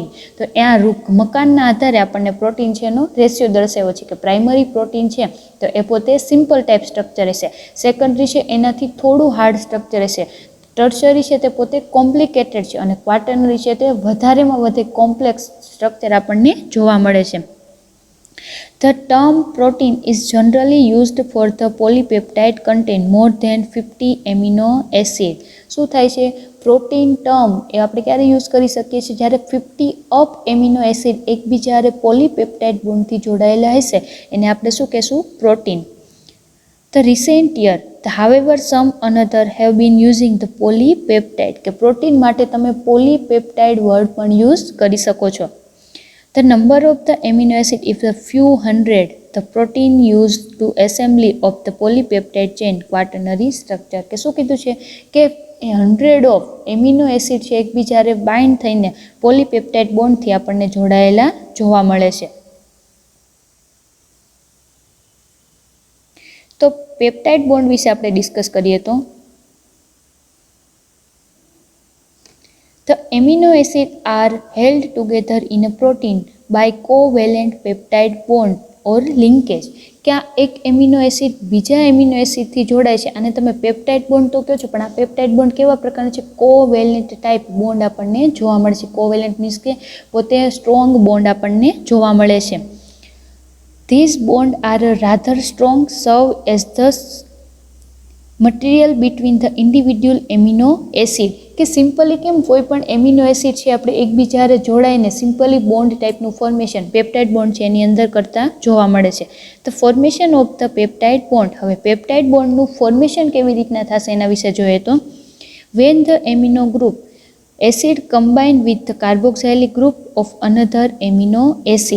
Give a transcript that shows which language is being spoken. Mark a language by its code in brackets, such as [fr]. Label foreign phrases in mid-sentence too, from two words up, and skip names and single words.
[gu] તો આ મકાનના આધારે આપણને પ્રોટીન છે એનો રેશિયો દર્શાવ્યો છે કે [en] primary protein [gu] છે તો એ પોતે [en] simple type structure [gu] હશે, સેકન્ડરી છે એનાથી થોડું [en] hard structure [gu] હશે, ટર્શરી છે તે પોતે કોમ્પ્લિકેટેડ છે અને ક્વાટર્નરી છે તે વધારેમાં વધે [en] complex structure [gu] આપણને જોવા મળે છે. [en] The term protein is generally used for the polypeptide contain more than 50 amino acid. [gu] શું થાય છે? [en] protein term [gu] એ આપણે ક્યારે યુઝ કરી શકીએ છીએ? જ્યારે 50 [en] up amino acid [gu] એકબીજા [en] polypeptide bond [gu] જોડાયેલા હશે એને આપણે શું કહેશું? પ્રોટીન. [en] The recent year, however, some another have been using the polypeptide [gu] કે પ્રોટીન માટે તમે પોલીપેપ્ટાઇડ વર્ડ પણ યુઝ કરી શકો છો. [en] The number of the amino acid is a few hundred. The protein used to assembly of the polypeptide chain quaternary structure. [gu] કે શું કીધું છે કે 100 [en] of amino acid [gu] છે એકબીજારે બાઇન્ડ થઈને [en] polypeptide bond [gu] આપણને જોડાયેલા જોવા મળે છે. તો પેપ્ટાઇડ બોન્ડ વિશે આપણે ડિસ્કસ કરીએ તો [en] The amino acids are held together in a protein by covalent peptide bond or linkage. [gu] કે આ એક [en] amino acid [gu] બીજા [en] amino acid [gu] જોડાય છે અને તમે [en] peptide bond [gu] તો કહો છો, પણ આ [en] peptide bond [gu] કેવા પ્રકારનો છે? [en] covalent type bond [gu] આપણને જોવા મળે છે. [en] covalent means [gu] કે પોતે [en] strong bond [gu] આપણને જોવા મળે છે. [en] These bonds are rather strong, serve as the material between the individual amino acid. [gu] કે સિમ્પલી કેમ કોઈ પણ [en] amino acid [gu] છે આપણે એકબીજારે જોડાઈને સિમ્પલી [en] bond type formation peptide bond [gu] છે એની અંદર કરતા જોવા મળે છે. [en] the formation of the peptide bond. [gu] હવે [en] peptide bond [gu] ફોર્મેશન કેવી રીતના થશે એના વિશે જોઈએ તો [en] when the amino group acid combine with the carboxylic group of another amino acid.